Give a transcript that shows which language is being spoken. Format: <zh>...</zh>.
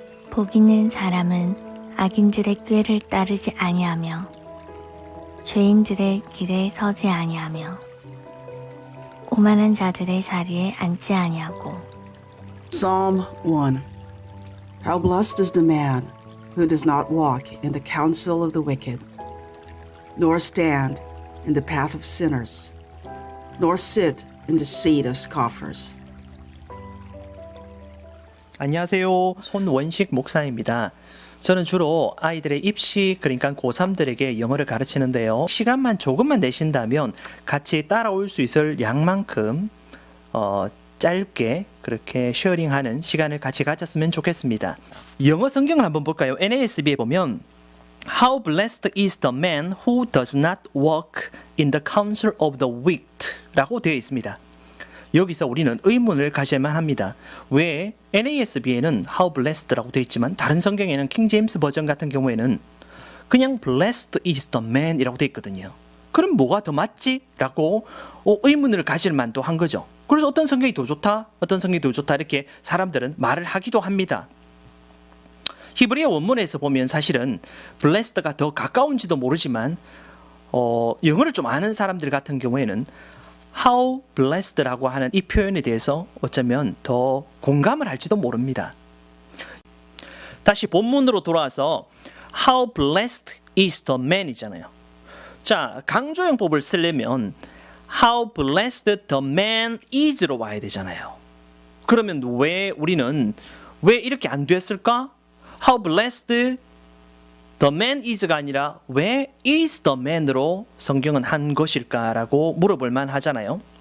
<ko>복 있는 사람은 악인들의 꾀를 따르지 아니하며 죄인들의 길에 서지 아니하며 오만한 자들의 자리에 앉지 아니하고.</ko> <en>Psalm 1. How blessed is the man who does not walk in the counsel of the wicked, nor stand in the path of sinners, nor sit in the seat of scoffers.</en> <ko>안녕하세요. 손원식 목사입니다. 저는 주로 아이들의 입시, 그러니까 고3들에게 영어를 가르치는데요. 시간만 조금만 내신다면 같이 따라올 수 있을 양만큼 짧게 그렇게 쉐어링하는 시간을 같이 가졌으면 좋겠습니다. 영어 성경을 한번 볼까요? NASB에 보면</ko> <en>How blessed is the man who does not walk in the counsel of the wicked</en> <ko>라고 되어 있습니다. 여기서 우리는 의문을 가질만 합니다. 왜 NASB에는</ko> <en>How blessed</en> <ko>라고 되어 있지만 다른 성경에는 킹 제임스 버전 같은 경우에는 그냥</ko> <en>Blessed is the man</en> <ko>이라고 되어 있거든요. 그럼 뭐가 더 맞지? 라고 의문을 가질 만도 한 거죠. 그래서 어떤 성경이 더 좋다? 어떤 성경이 더 좋다? 이렇게 사람들은 말을 하기도 합니다. 히브리어 원문에서 보면 사실은 Blessed가 더 가까운지도 모르지만 영어를 좀 아는 사람들 같은 경우에는</ko> <en>How blessed</en> <ko>라고 하는 이 표현에 대해서 어쩌면 더 공감을 할지도 모릅니다. 다시 본문으로 돌아와서</ko> <en>How blessed is the man</en> <ko>이잖아요. 자, 강조용법을 쓰려면</ko> <en>How blessed the man is</en> <ko>로 와야 되잖아요. 그러면 우리는 왜 이렇게 안 됐을까?</ko> <en>How blessed the man is</en> <ko>가 아니라 왜</ko> <en>is the man</en> <ko>으로 성경은 한 것일까라고 물어볼 만 하잖아요.</ko>